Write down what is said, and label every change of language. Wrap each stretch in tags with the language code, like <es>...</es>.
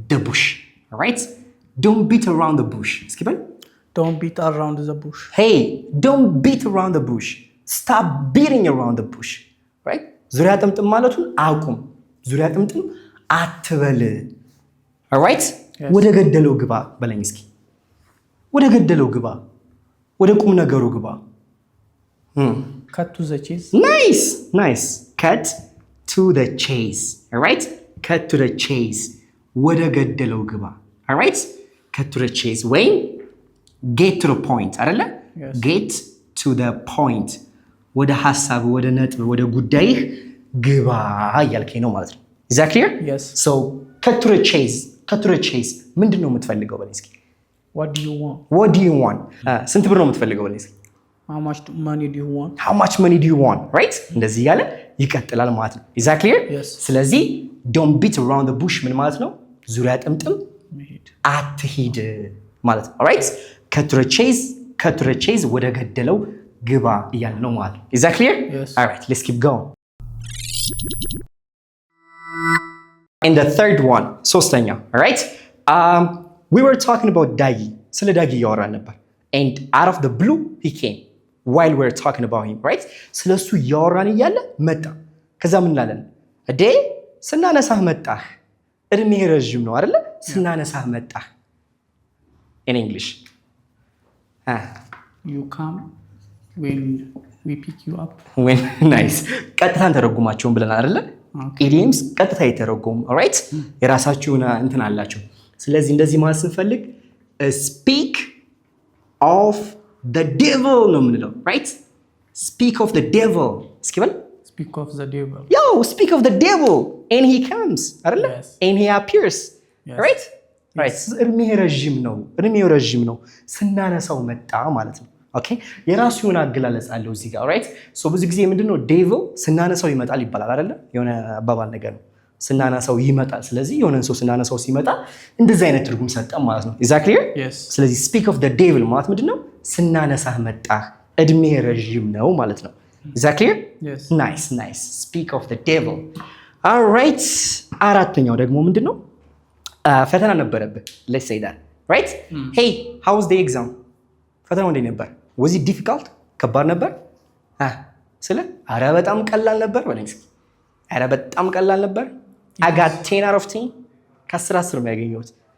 <en>the bush all right don't beat around the bush</en> <am>እስኪ በል</am> <en>Don't beat around the bush. hey don't beat around the bush stop beating around the bush right</en> <am>ዙሪያ ጥምጥም ማለቱን አቁም ዙሪያ ጥምጥም አትበል</am> <en>all right Yes.</en> <am>ወደ ገደለው ግባ በለኝ እስኪ። ወደ ገደለው ግባ ወደ ቁም ነገሩ ግባ</am> <en>Cut to the chase. nice cut to the chase all right cut to the chase</en> <am>ወደ ገደለው ግባ</am> <en>all right cut to the chase ወይም get to the point አይደለ? Yes. get to the point</en> <am>ወደ ሐሳብ ወደ ነጥብ ወደ ጉዳይህ ግባ እያልከኝ ነው ማለት ነው።</am> <en>is that clear? Yes. so cut to the chase</en> <am>ምንድነው የምትፈልገው በለኝ እስኪ።</am> <en>What do you want?</en> <am>ስንት ብር ነው የምትፈልገው በለኝ እስኪ።</am> <en>How much money do you want? how much money do you want right</en> <am>እንደዚህ ያለ ይቀጥላል ማለት ነው።</am> <en>is that clear? Yes.</en> <am>ስለዚህ</am> <en>don't beat around the bush</en> <am>ምን ማለት ነው? ዙሪያ ጥምጥም</am> <en>Made.</en> <am>አትሂድ ማለት ነው።</am> <en>all right cut to the chase</en> <am>ወደ ገደለው ግባ እያለ ነው ማለት ነው። is that clear?</am> <en>Yes. all right let's keep going. and the third one ሶስተኛ all right we were talking about ዳጊ</en> <am>ስለ ዳጊ እያወራን ነበር</am> <en>and out of the blue he came while we're talking about him, right?</en> <am>ስለሱ እያወራን እያለ መጣ። ከዛ ምን እንላለን? እዴ ስናነሳህ መጣህ። እድሜ ረዥም ነው አይደለ? ስናነሳህ መጣህ።</am> <en>In English. You come when we pick you up. When nice.</en> <am>ቀጥታን ተረጉማቸውን ብለናል አይደለ? ኢዲየምስ ቀጥታ የተረጎሙ ኦልራይት የራሳቸውን እንትን አላቸው። ስለዚህ እንደዚህ ማለት ስንፈልግ</am> <en>speak of the devil</en> <am>ነው የምንለው ራይት speak of the devil እስኪ በል</am> <en>speak of the devil yo speak of the devil and he comes</en> <am>አይደለ</am> <en>and he appears right right</en> <am>እድሜው ረዥም ነው ስናነሳው መጣ ማለት ነው ኦኬ የራሱ የሆነ አገላለጽ አለው እዚህ ጋር ራይት ሶ ብዙ ጊዜ ምንድነው ዴቪል ስናነሳው ይመጣል ይባላል አይደለ የሆነ አባባል ነገር ነው ስናነሳው ይመጣል ስለዚህ የሆነን ሰው ስናነሳው ሲመጣ እንደዚህ አይነት ትርጉም ሰጠን ማለት ነው</am> <en>is that clear yes</en> <am>ስለዚህ speak of the devil ማለት ምንድነው ስናነሳህ መጣህ እድሜ ረዥም ነው ማለት ነው</am> <en>is that clear yes nice speak of the devil all right</en> <am>አራተኛው ደግሞ ምንድነው ፈተና ነበረብህ</am> <en>let's say that right hey how was the exam</en> <am>ፈተናው እንዴት ነበር</am> <en>was it difficult</en> <am>ከባድ ነበር ስለ አረ በጣም ቀላል ነበር</am> <en>በለኝ አረ በጣም ቀላል ነበር I got 10 out of 10</en> <am>ከ10 ነው ያገኘሁት</am>